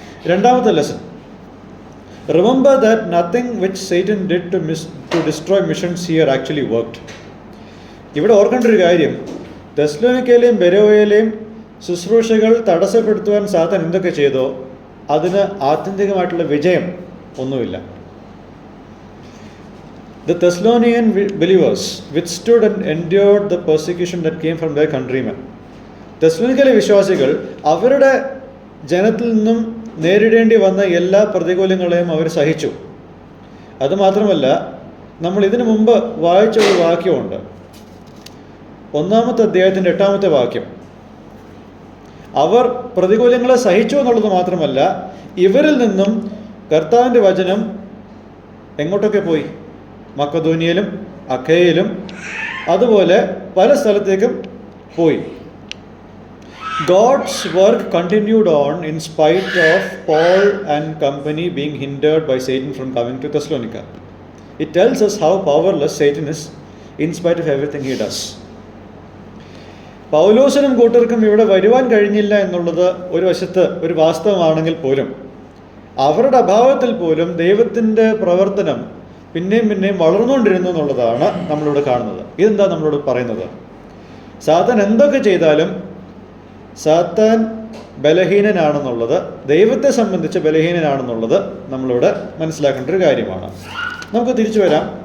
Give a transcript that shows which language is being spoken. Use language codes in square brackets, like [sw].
[ml] രണ്ടാമത്തെ lesson, [en] Remember that nothing which Satan did to destroy missions here actually worked. [ml] ഇവിടെ ഓർക്കേണ്ട ഒരു കാര്യം, തെസ്സലോനിക്കയിലെയും ബെരോയയിലെയും ശുശ്രൂഷകൾ തടസ്സപ്പെടുത്തുവാൻ സാത്താൻ എന്തൊക്കെ ചെയ്തോ അതിന് ആത്യന്തികമായിട്ടുള്ള വിജയം ഒന്നുമില്ല. [en] The Thessalonian believers withstood and endured the persecution that came from their countrymen. [ml] തെസ്സലോനിക്കയിലെ വിശ്വാസികൾ അവരുടെ ജനത്തിൽ നിന്നും നേരിടേണ്ടി വന്ന എല്ലാ പ്രതികൂലങ്ങളെയും അവർ സഹിച്ചു. അതുമാത്രമല്ല, നമ്മൾ ഇതിനു മുമ്പ് വായിച്ച ഒരു വാക്യമുണ്ട്, 1-ാമത്തെ അധ്യായത്തിൻ്റെ 8-ാമത്തെ വാക്യം. അവർ പ്രതികൂലങ്ങളെ സഹിച്ചു എന്നുള്ളത് മാത്രമല്ല, ഇവരിൽ നിന്നും കർത്താവിൻ്റെ വചനം എങ്ങോട്ടൊക്കെ പോയി? മക്കദോനിയയിലും അഖയയിലും അതുപോലെ പല സ്ഥലത്തേക്കും പോയി. [en] God's work continued on in spite of Paul and company being hindered by Satan from coming to Thessalonica. It tells us how powerless Satan is in spite of everything he does. [ml] പൗലോസിനും കൂട്ടർക്കും ഇവിടെ വരുവാൻ കഴിഞ്ഞില്ല എന്നുള്ളത് ഒരു വശത്ത് ഒരു വാസ്തവമാണെങ്കിൽ പോലും അവരുടെ അഭാവത്തിൽ പോലും ദൈവത്തിൻ്റെ പ്രവർത്തനം പിന്നെയും പിന്നെയും വളർന്നുകൊണ്ടിരുന്നു എന്നുള്ളതാണ് നമ്മളിവിടെ കാണുന്നത്. ഇതെന്താ നമ്മളോട് പറയുന്നത്? സാത്താൻ എന്തൊക്കെ ചെയ്താലും സാത്താൻ ബലഹീനനാണെന്നുള്ളത്, ദൈവത്തെ സംബന്ധിച്ച് ബലഹീനനാണെന്നുള്ളത് നമ്മളിവിടെ മനസ്സിലാക്കേണ്ട ഒരു കാര്യമാണ്. നമുക്ക് തിരിച്ചു വരാം.